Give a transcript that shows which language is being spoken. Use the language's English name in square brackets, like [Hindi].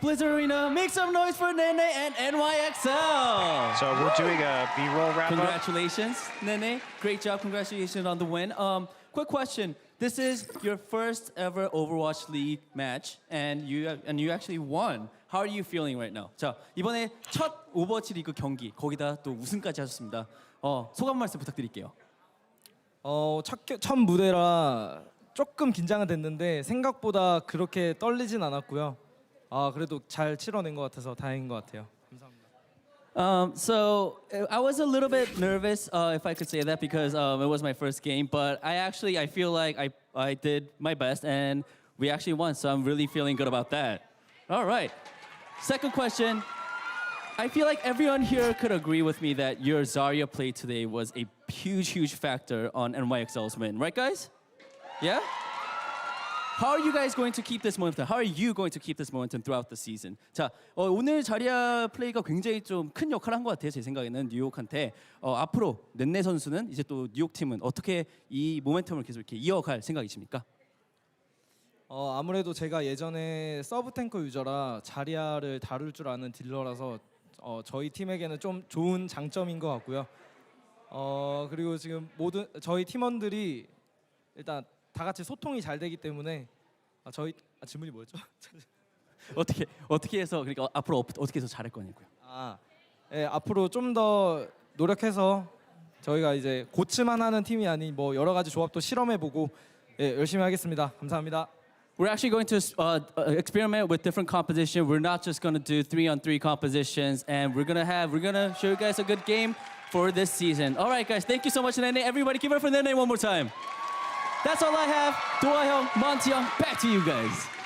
[English] Blizzard Arena, make some noise for Nene and NYXL. So we're doing a B-roll wrap-up. Congratulations, Nene. Great job. Congratulations on the win. Quick question. This is your first ever Overwatch League match, and you actually won. How are you feeling right now? [Korean] 자, 이번에 첫 오버워치 리그 경기, 거기다 또 우승까지 하셨습니다. 소감 말씀 부탁드릴게요. 첫 무대라 조금 긴장은 됐는데 생각보다 그렇게 떨리진 않았고요. 그래도 잘 치러낸 것 같아서 다행인 것 같아요. 감사합니다. [English] So I was a little bit nervous, if I could say that, because it was my first game. But I feel like I did my best, and we actually won. So I'm really feeling good about that. All right. Second question. I feel like everyone here could agree with me that your Zarya play today was a huge factor on NYXL's win, right, guys? Yeah? How are you guys going to keep this momentum? How are you going to keep this momentum throughout the season? [Korean] 자, 오늘 자리아 플레이가 굉장히 좀 큰 역할을 한 것 같아요. 제 생각에는 뉴욕한테 앞으로 넷네 선수는 이제 또 뉴욕 팀은 어떻게 이 모멘텀을 계속 이렇게 이어갈 생각이십니까? 아무래도 제가 예전에 서브 탱커 유저라 자리아를 다룰 줄 아는 딜러라서 저희 팀에게는 좀 좋은 장점인 것 같고요. 그리고 지금 모든 저희 팀원들이 일단 다 같이 소통이 잘 되기 때문에 저희 질문이 뭐였죠? 어떻게 해서 그러니까 앞으로 어떻게 해서 잘할 거냐고요. 앞으로 좀 더 노력해서 저희가 이제 고치만 하는 팀이 아닌 뭐 여러 가지 조합도 실험해보고 열심히 하겠습니다. 감사합니다. [English] We're actually going to experiment with different composition. We're not just going to do 3-on-3 compositions, and we're gonna show you guys a good game for this season. All right, guys, thank you so much, Nene. Everybody, give it up for Nene one more time. That's all I have. Doahyung, Montiung, back to you guys.